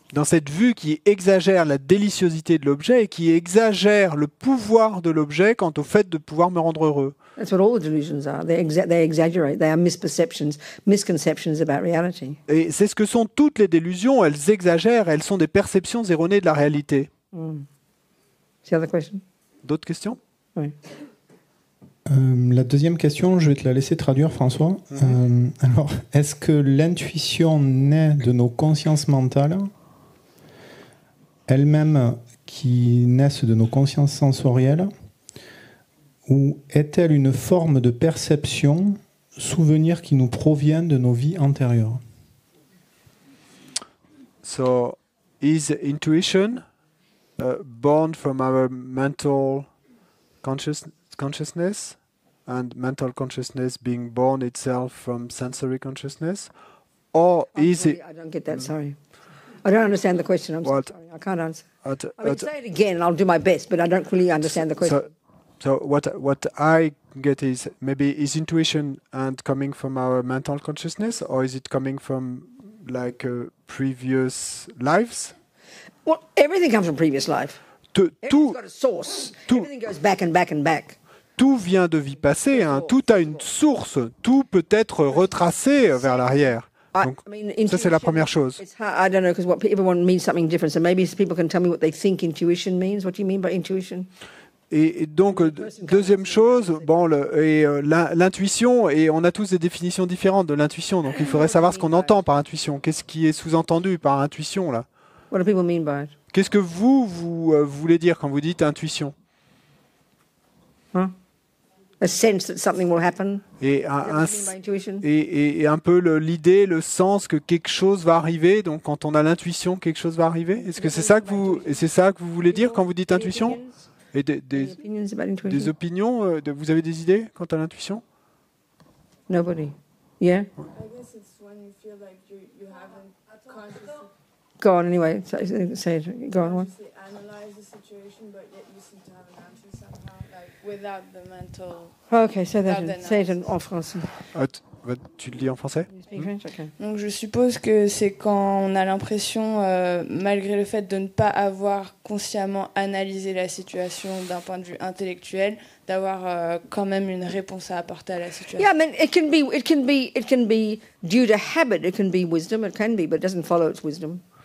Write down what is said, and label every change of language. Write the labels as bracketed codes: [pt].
[fr] dans cette vue qui exagère la déliciosité de l'objet et qui exagère le pouvoir de l'objet quant au fait de pouvoir me rendre heureux. [en] That's what all the delusions are. They exaggerate. They are misconceptions about reality. [fr] Et c'est ce que sont toutes les délusions, elles exagèrent, elles sont des perceptions erronées de la réalité. [en] The other question? [fr] D'autres questions? Oui. La deuxième question, je vais te la laisser traduire, François. Alors, est-ce que l'intuition naît de nos consciences mentales, elles-mêmes qui naissent de nos consciences sensorielles, ou est-elle une forme de perception, souvenir qui nous provient de nos vies antérieures? [en] So, is intuition born from our mental consciousness, and mental consciousness being born itself from sensory consciousness, or is it? I don't get that. Sorry, I don't understand the question. I'm What? sorry. I can't answer. I mean, At- say it again, and I'll do my best. But I don't really understand the question. So what I get is maybe is intuition and coming from our mental consciousness, or is it coming from like previous lives? Well, everything comes from previous life. Everything's [fr] Tout [en] got a source. [fr] tout- [en] Everything goes back and back and back. [fr] tout vient de vie passée, hein. Tout a une source, tout peut être retracé vers l'arrière. Donc, ça c'est la première chose. [en] It's hard, I don't know, because everyone means something different. So maybe people can tell me what they think intuition means. What do you mean by intuition? [fr] Et donc, deuxième chose, bon, l'intuition, et on a tous des définitions différentes de l'intuition, donc il faudrait savoir ce qu'on entend par intuition. Qu'est-ce qui est sous-entendu par intuition, là? [en] What do people mean by it? [fr] Qu'est-ce que vous voulez dire quand vous dites intuition? Huh? [en] A sense that something will happen? [fr] Et [en] Is that what you mean by intuition? [fr] et un peu l'idée, le sens que quelque chose va arriver. Donc, quand on a l'intuition, quelque chose va arriver. Est-ce que c'est ça que vous voulez dire quand vous dites intuition? Et [en] Any opinions about intuition? [fr] des opinions, vous avez des idées quant à l'intuition? [en] Nobody. Yeah? I guess it's when you feel like you haven't consciously. Go on anyway. Say it. Go on. Analyze the situation, but yet you seem to have an answer somehow, like without the mental. Okay, say it [fr] en français. Tu le dis en français? [en] Okay. [fr] Donc je suppose que c'est quand on a l'impression, malgré le fait de ne pas avoir consciemment analysé la situation d'un point de vue intellectuel, d'avoir quand même une réponse à apporter à la situation. [en] Yeah, I mean, it can be due to habit. It can be wisdom. It can be, but it doesn't follow its wisdom.